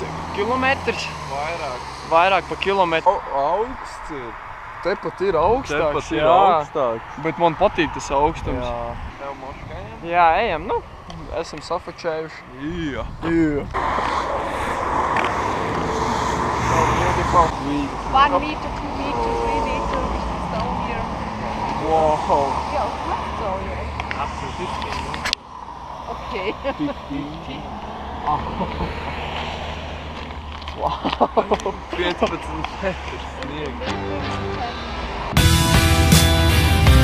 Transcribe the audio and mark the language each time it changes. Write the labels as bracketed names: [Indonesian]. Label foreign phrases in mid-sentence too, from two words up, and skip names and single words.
[Latvian] Kilometrs? Vairāk pa kilometru. Augsts ir. Tepat ir augstāks, jā. Augstāks. Bet man patīk tas augstums. Jā. Tev moškajiem? Jā, ejam, esam safačējuši. Jā. Jā. [English] 1 meter, 2 meter, 3 meter, it's down here. Wow. Yeah, of course so, yeah. Up to 15. Okay. 15. [Latvian] Wow. 15 metrs sniega.